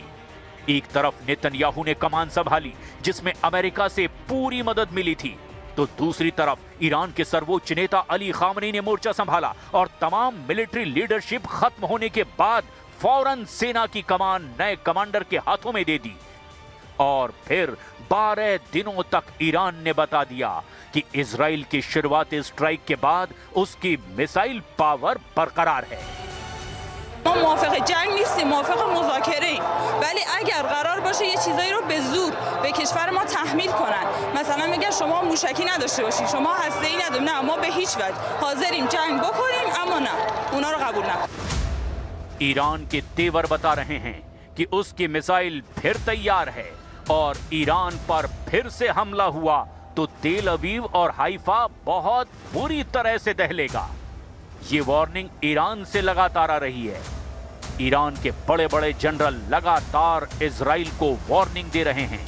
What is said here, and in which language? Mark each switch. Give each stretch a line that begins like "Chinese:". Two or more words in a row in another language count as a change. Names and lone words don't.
Hindi: एक तरफ नेतन्याहू ने कमान संभाली, जिसमें अमेरिका से पूरी मदद मिली थी, तो दूसरी तरफ ईरान के सर्वोच्च नेता अली खामनेई ने मोर्चा संभाला और तमाम
English: military leadership
Hindi: खत्म होने के बाद फौरन सेना की कमान नए कमांडर के हाथों में दे दी। और फिर 12 दिनों तक ईरान ने बता दिया कि इजराइल की शुरुआती स्ट्राइक के बाद उसकी
English: missile power
Hindi: बरकरार है।
Persian: ما موافق جنگ نیستیم، موافق مذاکره ایم، ولی اگر قرار باشه یه چیزایی رو به زور به کشور ما تحمیل کنن، مثلا میگن شما موشکی نداشته باشید، شما هسته‌ای ندارید، نه ما به هیچ وجه حاضریم جنگ بکنیم، اما نه اونا رو قبول نکنیم।
Hindi: ईरान के तेवर बता रहे हैं कि उसकी मिसाइल फिर तैयार है और ईरान पर फिर से हमला हुआ तो तेल अवीव और हाइफा बहुत बुरी तरह से दहलेगा। ये वार्निंग ईरान से लगातार आ रही है। ईरान के बड़े बड़े जनरल लगातार इजराइल को वार्निंग दे रहे हैं।